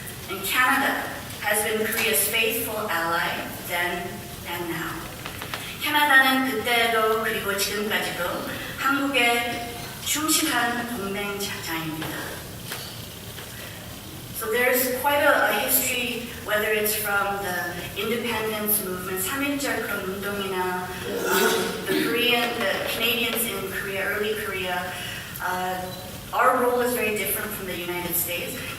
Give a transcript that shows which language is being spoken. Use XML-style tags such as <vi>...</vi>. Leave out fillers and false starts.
<en>And Canada has been Korea's faithful ally then and now.</en> <ko>캐나다는 그때도 그리고 지금까지도 한국의 충실한 동맹자입니다.</ko> <en>So there's quite a history, whether it's from the independence movement,</en> <ko>3.1절 그런 운동이나</ko> <en>the Canadians in Korea, early Korea, our role is very different from the United States.</en>